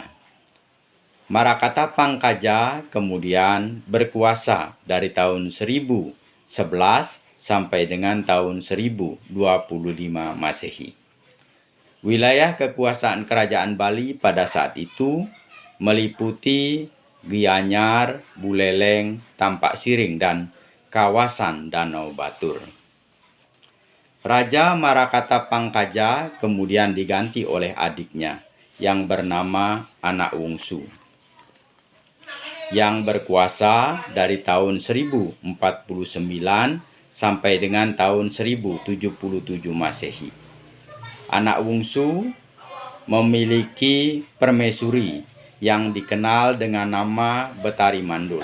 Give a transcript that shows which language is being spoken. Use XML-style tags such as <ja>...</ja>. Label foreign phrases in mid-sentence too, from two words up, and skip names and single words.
<id>Marakata Pangkaja kemudian berkuasa dari tahun 1011 sampai dengan tahun 1025 Masehi. Wilayah kekuasaan Kerajaan Bali pada saat itu meliputi Gianyar, Buleleng, Tampak Siring, dan kawasan Danau Batur. Raja Marakata Pangkaja kemudian diganti oleh adiknya yang bernama Anak Wungsu, yang berkuasa dari tahun 1049 sampai dengan tahun 1077 Masehi. Anak Wungsu memiliki permaisuri yang dikenal dengan nama Betari Mandul.</id>